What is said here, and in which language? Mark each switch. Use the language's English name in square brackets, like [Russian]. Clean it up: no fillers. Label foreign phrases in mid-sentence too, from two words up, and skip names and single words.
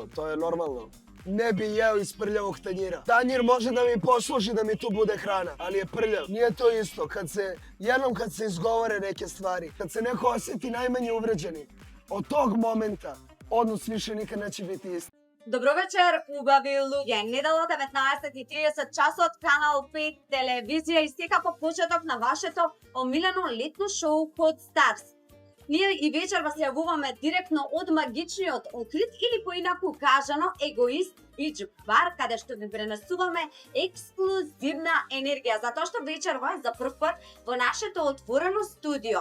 [Serbian] To je normalno. Ne bi jeo iz prljavog tanjira. Tanjir može da mi posluži da mi tu bude hrana, ali je prljav. Nije to isto. Jednom kad se izgovore neke stvari, kad se neko osjeti najmanje uvređeni, od tog momenta odnos više nikad neće biti isti. [Macedonian] Добро вечер, убави луѓе. Недела 19:30 часот, Канал 5 телевизија и секако почеток на вашето омилено летно шоу Pod Stars. Ние и вечер вас јавуваме директно од магичниот Охрид или поинаку кажано Егоист Beach Bar, каде што ви пренесуваме ексклузивна енергија, затоа што вечерва за прв пат во нашето отворено студио.